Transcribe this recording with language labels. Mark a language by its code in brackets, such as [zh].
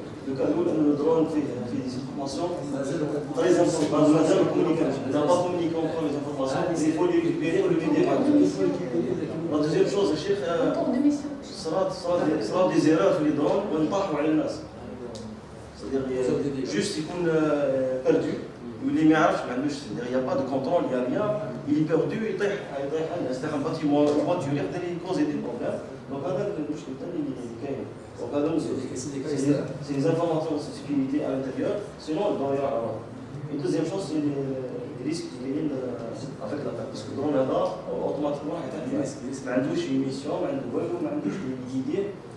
[fr] Le cas où le drone fait des informations très importantes. Il n'a pas communiqué encore les informations, il faut les récupérer ou les vider. La deuxième chose, Cheikh, sera des erreurs sur les drones ou [ar] نطاحوا على الناس. [fr] C'est-à-dire juste il [ar] يكون [fr] perdu [ar] واللي ما يعرفش ما عندوش [fr] il n'y a pas de contrôle, il n'y a rien, il est perdu [ar] يطيح على الناس. [fr] C'est un bâtiment voiture [ar] يقدر [fr] causer des problèmes. Donc [ar] هذا المشكل اللي كاين. [fr] C'est les informations de sécurité à l'intérieur, sinon il doit y avoir. Et deuxième chose, c'est les risques qui viennent avec l'attaque. Parce que le drone automatiquement, il n'y a pas une mission, il n'y a pas d'idée.